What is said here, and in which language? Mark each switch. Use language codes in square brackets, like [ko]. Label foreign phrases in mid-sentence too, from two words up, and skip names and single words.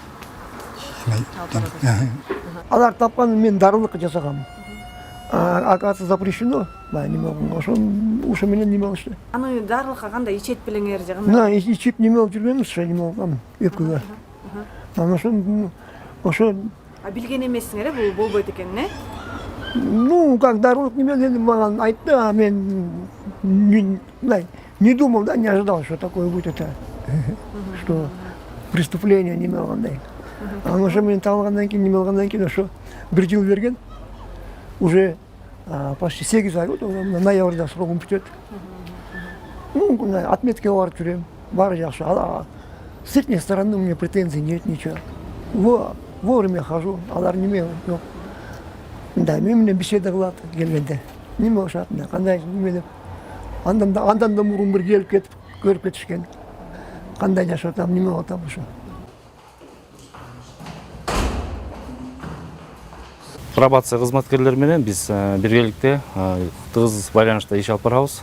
[ky] алар тапкан мен дарылык жасагам. [ru] Оказывается, запрещено. [ky] Ошо менен неме болчу. Аны дарылыкка кандай ичет белеңер же? На, ичип неме болуп жүргөнбүз, неме болгон өпкөгө. Анан ошо Билген эмессиңер, бул болбойт экен, не? [ru] Ну, как [ky] дарылык неме деди, мага айтты, [ru] а мен не думал, да, не ожидал, что такое будет это. Что преступление [ky] неме болгондой. Анан ошо менен табылгандан кийин, неме болгондон кийин ошо 1 жыл берген. [ru] Уже почти [ky] 8 ай болду, ноябрда срогум бүтөт. Отметке барып жүрөм, баары жакшы. [ru] С их стороны у меня претензий нет ничего. Вовремя хожу, [ky] алар неме жок. Да, менен беседа кылат келгенде. Неме ошат, кандай неме деп. Андан да мурун бир келип кетип, көрүп кетишкен. Кандай жашап атам, неме болуп атам ошо. Пробация кызматкерлери менен биз биргеликте тыгыз байланышта иш алып барабыз.